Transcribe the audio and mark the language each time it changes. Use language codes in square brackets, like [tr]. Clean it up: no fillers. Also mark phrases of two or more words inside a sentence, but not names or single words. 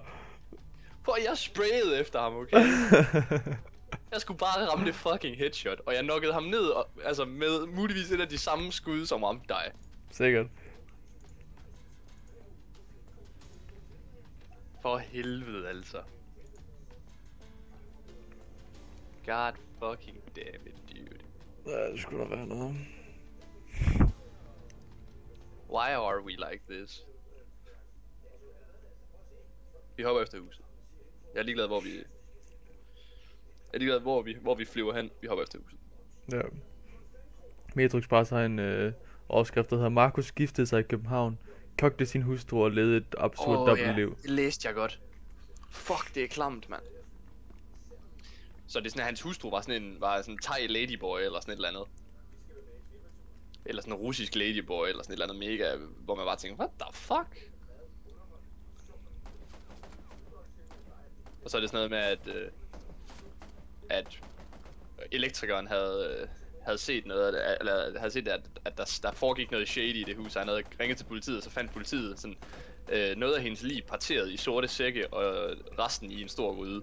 [da] For jeg sprayede efter ham, okay? Jeg skulle bare ramme det [en] fucking headshot, [da] og jeg knockede ham ned, og, altså med muligvis et af de samme skud, som ramte dig. Sikkert. For helvede, altså. [en] God fucking damn it, dude. [da] Ja, det skulle da være noget. [en] Why are we like this? [da] Vi hopper efter huset. Jeg er ligeglad, hvor vi... Jeg er ligeglad, hvor vi flyver hen. Vi hopper efter huset. Ja. Metro Express har en overskrift, der hedder: Markus giftede sig i København, kogte sin hustru og levede et absurd dobbeltliv. Det læste jeg godt. Fuck, det er klamt, mand. Så det er sådan, at hans hustru var sådan en [en] thai ladyboy [da] eller sådan et eller andet. Eller sådan en russisk ladyboy eller sådan et eller andet mega, hvor man bare tænker, [en] what the fuck? [da] Og så er det sådan noget med, at elektrikeren havde set noget, eller havde set, at der foregik noget shady i det hus, og han havde ringet til politiet, og så fandt politiet sådan noget af hendes lig parteret i sorte sække, og resten i en stor gryde.